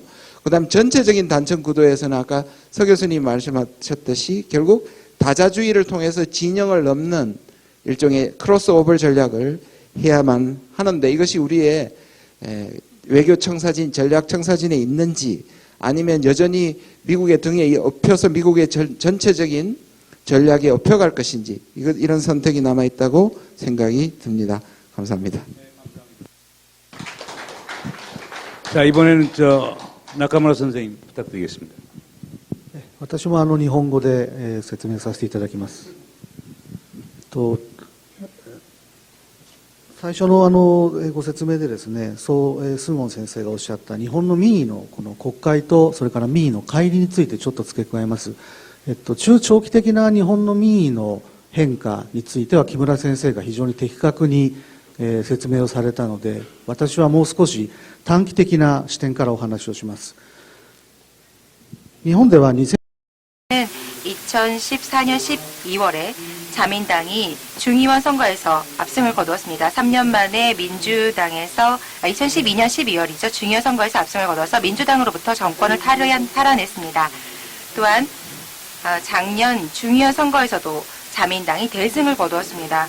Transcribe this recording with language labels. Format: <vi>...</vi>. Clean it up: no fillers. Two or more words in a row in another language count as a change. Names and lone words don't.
<ko>그 다음 전체적인 단청 구도에서는 아까 서 교수님이 말씀하셨듯이 결국 다자주의를 통해서 진영을 넘는 일종의 크로스오버 전략을 해야만 하는데 이것이 우리의 외교 청사진, 전략 청사진에 있는지 아니면 여전히 미국의 등에 엎혀서 미국의 전체적인 전략에 엎혀갈 것인지 이런 선택이 남아있다고 생각이 듭니다. 감사합니다. 자, 이번에는 나카무라 선생님 부탁드리겠습니다.</ko> <ja>私も日本語で説明させていただきます。最初のご説明でですね、宋スンウォン先生がおっしゃった日本の民意のこの国会とそれから民意の乖離についてちょっと付け加えます。中長期的な日本の民意の変化については木村先生が非常に的確に説明をされたので、私はもう少し短期的な視点からお話をします。日本では</ja> <ko>2014년 12월에 자민당이 중의원 선거에서 압승을 거두었습니다. 3년 만에 민주당에서 2012년 12월이죠. 중의원 선거에서 압승을 거둬서 민주당으로부터 정권을 탈환했습니다. 또한 작년 중의원 선거에서도 자민당이 대승을 거두었습니다.</ko>